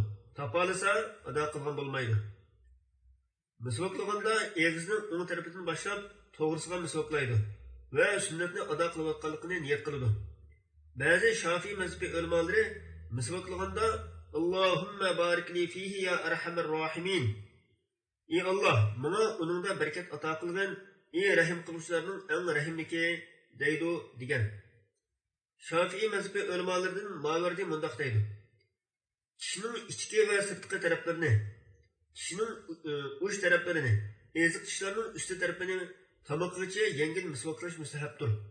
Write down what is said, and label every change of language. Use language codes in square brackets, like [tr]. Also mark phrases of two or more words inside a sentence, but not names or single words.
[uz] Topolsa ado qilgan bo'lmaydi. Misvoqlaganda egizning o'ng tarafidan boshlab to'g'risiga misvoqlaydi va sunnatni ado qilayotganligini niyat qiladi. Ba'zi Shafiy mazhabi ulamolari misvoqlaganda [ar] اللهم بارك لي فيه يا أرحم الراحمين. [uz] Ey Alloh, menga uningda barakat ato qilgin, ey rahim qiluvchilarning eng rahimliki deydi degan. Shafiy mazhabi ulamolaridan Mavardi mundaq deydi: Kishining ichki va sirtqi taraflarini, kishining uch taraflarini, eziq tishlarning usti tarafini tomoqgacha yengil misvoqlash mustahabdir.